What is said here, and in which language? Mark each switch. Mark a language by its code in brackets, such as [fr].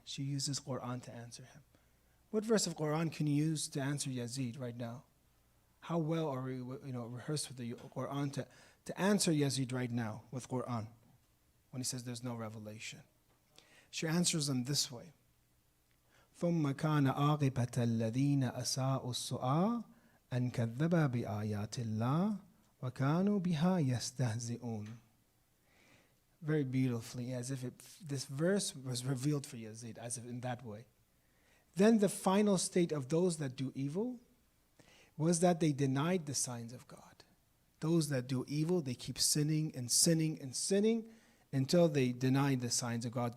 [en] She uses Quran to answer him. What verse of Quran can you use to answer Yazid right now? How well are we rehearsed with the Quran to answer Yazid right now with Quran when he says there's no revelation? She answers them this way. [ar] ثُمَّ كَانَ عَاقِبَةَ الَّذِينَ أَسَاءُوا السُّؤَالَ أن كذب بآيات الله وكانوا بها يستهزئون. [en] Very beautifully, as if this verse was revealed for Yazid, as if in that way. Then the final state of those that do evil was that they denied the signs of God. Those that do evil, they keep sinning and sinning and sinning until they deny the signs of God.